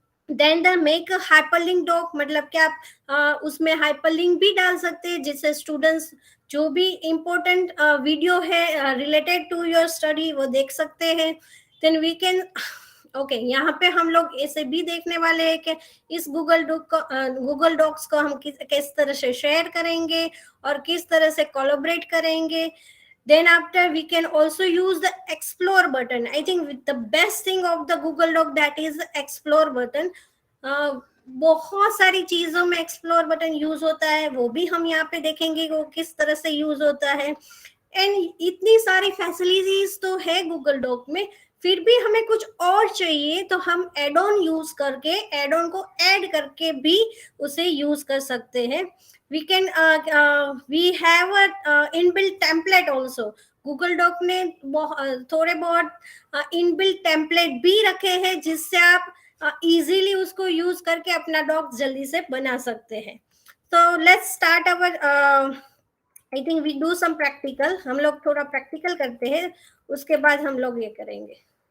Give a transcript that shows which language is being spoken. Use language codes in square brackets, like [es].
[hi] Then the make hyperlink dock, मतलब कि आप उसमें हाइपरलिंक भी डाल सकते हैं, जिससे स्टूडेंट्स जो भी इम्पोर्टेंट वीडियो है [en] related to your study [hi] वो देख सकते हैं। [en] then we can okay [hi] यहाँ पे हम लोग ऐसे भी देखने वाले हैं कि इस गूगल डॉक्स को हम किस तरह से शेयर करेंगे और किस तरह से कोलैबोरेट करेंगे। [en] Then after we can also use the explore button. I think the best thing of the Google Doc, that is the explore button. [hi] बहुत सारी चीजों में एक्सप्लोर बटन यूज होता है, वो भी हम यहाँ पे देखेंगे वो किस तरह से यूज होता है। एंड इतनी सारी फैसिलिटीज तो है गूगल डॉक में, फिर भी हमें कुछ और चाहिए तो हम एड ऑन यूज करके, एड ऑन को ऐड करके भी उसे यूज कर सकते हैं। [en] we can we have a inbuilt template also. [hi] Google dock ने थोड़े बहुत इनबिल्ट टेम्पलेट भी रखे हैं, जिससे आप इजीली उसको यूज करके अपना डॉक जल्दी से बना सकते हैं। [en] तो let's start our, I think we do some practical. [hi] हम लोग थोड़ा प्रैक्टिकल करते हैं, उसके बाद हम लोग ये करेंगे।